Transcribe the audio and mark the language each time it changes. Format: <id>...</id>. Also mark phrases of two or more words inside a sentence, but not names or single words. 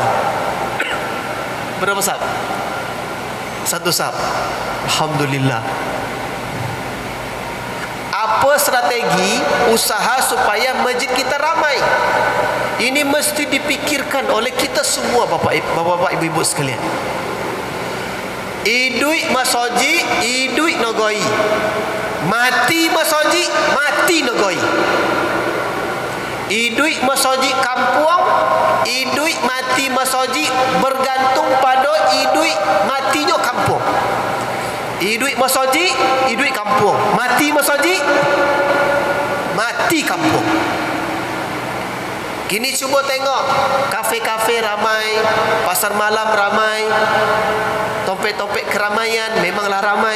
<ms>Berapa sap? 1 sap. Alhamdulillah. Apa strategi usaha supaya masjid kita ramai? Ini mesti dipikirkan oleh kita semua, bapak-bapak, ibu-ibu sekalian. Idui masoji, idui nogoi. Mati masoji, mati nogoi. Idui masoji kampung, idui mati masoji bergantung pada idui matinya kampung. Idui masoji, idui kampung. Mati masoji, mati kampung. Kini cuba tengok, kafe-kafe ramai, pasar malam ramai, tompek-tompek keramaian memanglah ramai.</ms>